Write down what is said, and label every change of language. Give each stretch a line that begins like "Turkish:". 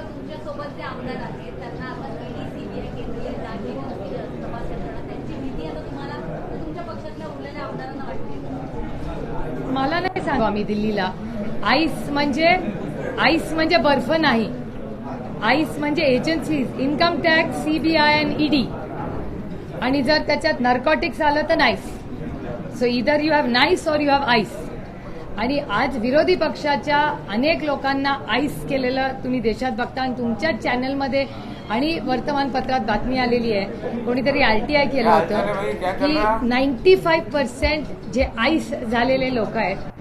Marathi: आता तुमच्यासोबत जे आमदार आहेत त्यांना आता ईडी सीबीआय केंद्रीय तपास यंत्रणा त्यांची भीती आता तुम्हाला तुमच्या पक्षातल्या उरलेल्या आमदारांना वाटते? मला नाही सांगू आम्ही दिल्लीला. आईस म्हणजे बर्फ नाही. आईस म्हणजे एजन्सीज, इन्कम टॅक्स, सीबीआय आणि ईडी. आणि जर त्याच्यात नार्कोटिक्स आलं तर नाईस.
English: So इधर you have nice और you have ice.
Marathi: आणि आज विरोधी पक्षाच्या अनेक लोकांना आईस केलेलं तुम्ही देशात बघता. आणि तुमच्याच चॅनलमध्ये आणि वर्तमानपत्रात बातमी आलेली आहे, कोणीतरी आरटीआय केलं होतं की 95% जे आईस झालेले लोक आहेत,